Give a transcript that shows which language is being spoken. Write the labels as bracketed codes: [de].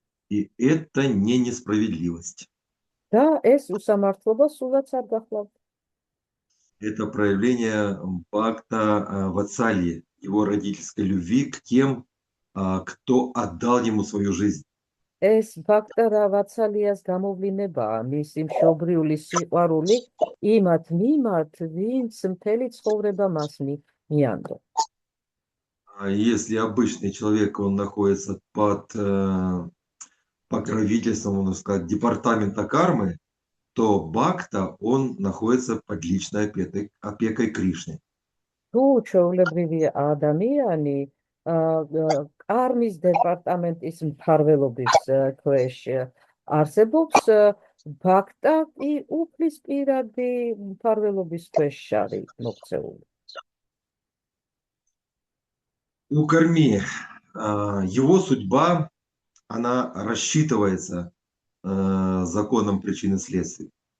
[ru] И это не несправедливость. [ka] და ეს უსამართლობა სულაც არ გახლავთ. [ru] Это проявление бхакта ватсальи, его родительской любви к тем, кто отдал ему свою жизнь. [ka] ეს ბაქტა რა ვაცალიას გამოვლინებაა მისი მშობლიური სიყვარული იმათ მიმართ, ვინც მთელი ცხოვრება მას მიანდო. [ru] Если обычный человек, он находится под покровительством, можно сказать, департамента кармы, то Бхакта, он находится под личной опекой Кришны. [ka] თუ ჩვეულებრივი ადამიანი კარმის დეპარტამენტის მფარველობის ქვეშ არსებობს, ბაქტა კი უფლის პირადი მფარველობის ქვეშ არის მოქცეული. [ru] У Карми его судьба, она рассчитывается законом причины и следствия.